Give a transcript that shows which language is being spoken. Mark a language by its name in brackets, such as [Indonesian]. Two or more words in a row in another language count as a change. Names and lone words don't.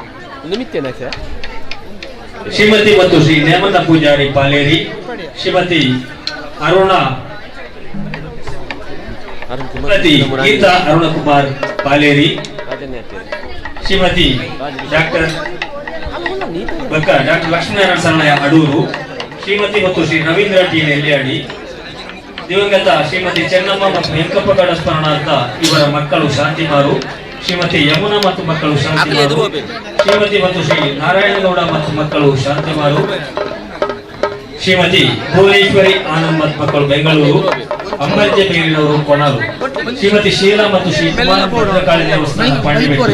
[Kannada] ಶ್ರೀಮತಿ ಮತ್ತು ಶ್ರೀ ನೇಮನ ಪೂಜಾರಿ ಪಾಲೇರಿ, ಶ್ರೀಮತಿ ಅರುಣ ಗೀತಾ ಅರುಣಕುಮಾರ್ ಪಾಲೇರಿ, ಶ್ರೀಮತಿ ಡಾಕ್ಟರ್ ಲಕ್ಷ್ಮೀನಾರಾಯಣ ಶರಣಯ್ಯ ಅಡೂರು, ಶ್ರೀಮತಿ ಮತ್ತು ಶ್ರೀ ರವೀಂದ್ರ ಟಿ ನೆಲ್ಯಾಡಿ, ದಿವಂಗತ ಶ್ರೀಮತಿ ಚೆನ್ನಮ್ಮ ಮತ್ತು ವೆಂಕಪ್ಪಗೌಡ ಸ್ಮರಣಾರ್ಥ ಇವರ ಮಕ್ಕಳು ಶಾಂತಿಮಾರು, ಶ್ರೀಮತಿ ಯಮುನಾ ಮತ್ತು ಮಕ್ಕಳು ಶಾಂತಿಮಾರು, ಶ್ರೀಮತಿ ಮತ್ತು ಶ್ರೀ ನಾರಾಯಣಗೌಡ ಮತ್ತು ಮಕ್ಕಳು ಶಾಂತಿಮಾರು, ಶ್ರೀಮತಿ ಭುವನೇಶ್ವರಿ ಆನಂದ್ ಮತ್ತು ಮಕ್ಕಳು ಬೆಂಗಳೂರು, ಅಂಬರ್ಜೆ ಮೇಲಿನವರು ಕೊಣಾಲು, ಶ್ರೀಮತಿ ಶೀಲಾ ಮತ್ತು ಶ್ರೀ ಕುಮಾರ ಭದ್ರಕಾಳಿ ದೇವಸ್ಥಾನ ಪಾಂಡಿಬೆಟ್ಟು,